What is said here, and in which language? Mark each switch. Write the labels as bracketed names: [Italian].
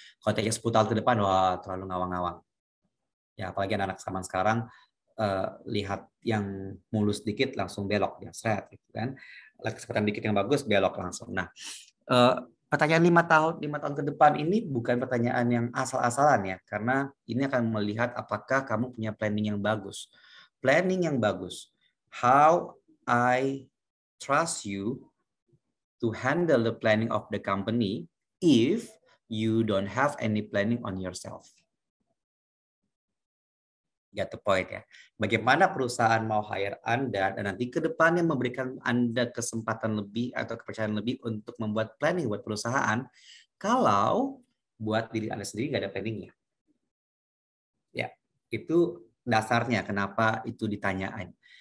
[Indonesian] Kalau tanya 10 tahun ke depan, wah terlalu ngawang-ngawang. Ya, apalagi anak-anak zaman sekarang lihat yang mulus dikit langsung belok ya, seret gitu kan. Lihat kesempatan dikit yang bagus belok langsung. Nah, pertanyaan 5 tahun ke depan ini bukan pertanyaan yang asal-asalan ya, karena ini akan melihat apakah kamu punya planning yang bagus. Planning yang bagus. [English] How I trust you to handle the planning of the company if you don't have any planning on yourself. Get the point ya. [Indonesian] Bagaimana perusahaan mau hire Anda dan nanti ke depannya memberikan Anda kesempatan lebih atau kepercayaan lebih untuk membuat planning buat perusahaan kalau buat diri Anda sendiri nggak ada planningnya. Ya, itu dasarnya kenapa itu ditanyain.